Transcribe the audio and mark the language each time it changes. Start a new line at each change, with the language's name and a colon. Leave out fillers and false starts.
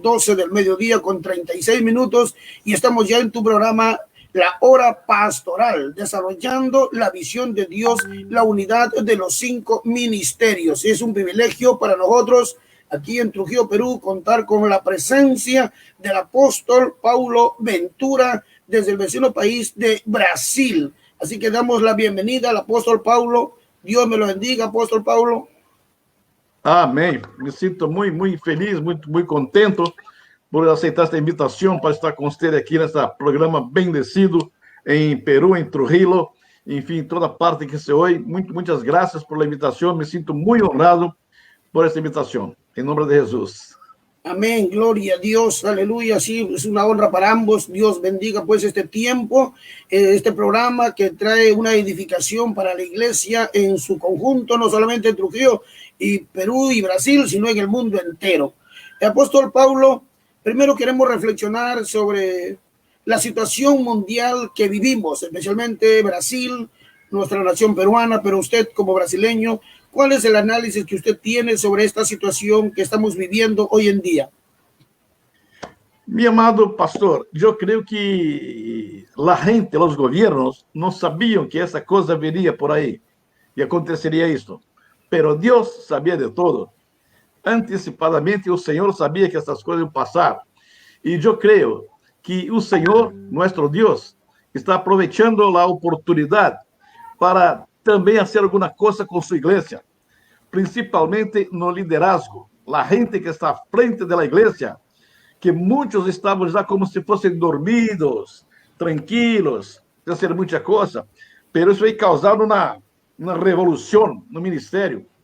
Spanish: 12 del mediodía con 36 minutos y estamos ya en tu programa La Hora Pastoral, desarrollando la visión de Dios, la unidad de los 5 ministerios. Es un privilegio para nosotros aquí en Trujillo, Perú, contar con la presencia del apóstol Paulo Ventura desde el vecino país de Brasil. Así que damos la bienvenida al apóstol Paulo. Dios me lo bendiga, apóstol Paulo.
Portuguese: Amém. Me sinto muito feliz, muito contento por aceitar esta invitação para estar com você aqui nesse programa bendecido em Peru, em Trujillo, enfim, toda parte que se ouve. Muitas graças por a invitação. Me sinto muito honrado por esta invitação. Em nome de Jesus.
Spanish: Amén, gloria a Dios, aleluya, sí, es una honra para ambos. Dios bendiga pues este tiempo, este programa que trae una edificación para la iglesia en su conjunto, no solamente en Trujillo y Perú y Brasil, sino en el mundo entero. El apóstol Paulo, primero queremos reflexionar sobre la situación mundial que vivimos, especialmente Brasil, nuestra nación peruana, pero usted como brasileño, ¿cuál es el análisis que usted tiene sobre esta situación que estamos viviendo hoy en día? Mi amado pastor, yo creo que la gente, los gobiernos, no sabían que esa cosa vería por ahí y acontecería esto. Pero Dios sabía de todo. Antecipadamente, el Señor sabía que estas cosas iban a pasar. Y yo creo que el Señor, nuestro Dios, está aprovechando la oportunidad para
Portuguese: também fazer alguma coisa com sua igreja, principalmente no liderazgo. A gente que está à frente da igreja, que muitos estavam já como se fossem dormidos, tranquilos, sem fazer muita coisa, mas isso vai causar uma revolução no ministério.